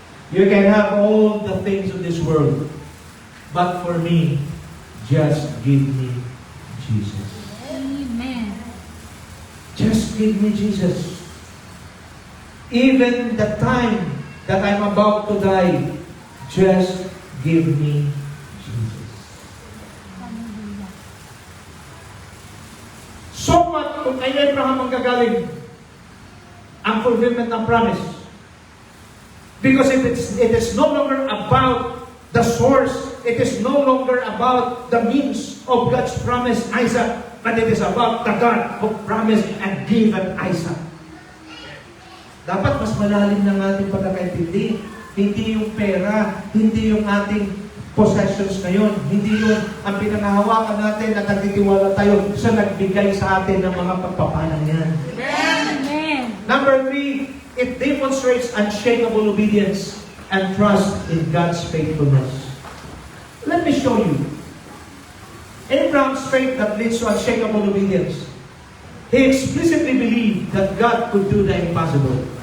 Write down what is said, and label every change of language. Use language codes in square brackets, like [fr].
[en] You can have all the things of this world, but for me, just give me Jesus. Amen. Just give me Jesus. Even the time that I'm about to die, just give me Jesus. Hallelujah. So what [tl] kung kay Abraham ang gagaling ang fulfillment ng promise? [en] Because it is no longer about the source, it is no longer about the means of God's promise, Isaac, but it is about the God who promised and given Isaac. [tl] Dapat mas malalim ng ating pagkakaintindi. Hindi yung pera, hindi yung ating possessions ngayon, hindi yung ang pinangahawakan natin at nagtitiwala tayo sa nagbigay sa atin ng mga pagpapalang yan. [en] Amen. Number 3, it demonstrates unshakable obedience and trust in God's faithfulness. Let me show you. Abraham's faith that leads to unshakable obedience. He explicitly believed that God could do the impossible.